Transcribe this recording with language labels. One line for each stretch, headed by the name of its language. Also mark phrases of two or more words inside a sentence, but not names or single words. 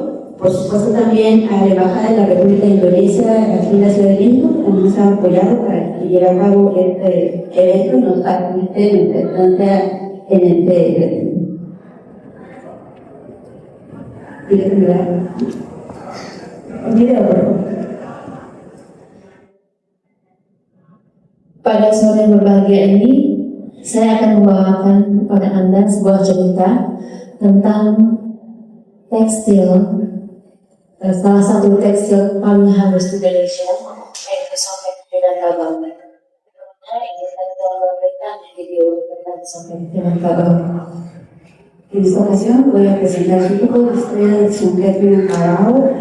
Spanish: Por supuesto también a la Embajada de la República de Indonesia aquí en la Ciudad de México, que también nos ha apoyado para llevar a cabo este evento y nos facilite nuestra estancia en este video, por favor.
Indonesian: Pada sore yang berbahagia ini, saya akan membawakan kepada Anda sebuah cerita tentang tekstil, salah satu tekstil paling halus di Indonesia, yaitu Songket Minangkabau. Ini saya memberikan video tentang Songket Minangkabau.
Spanish: En esta ocasión voy a presentar un poco la historia del Songket Minangkabau.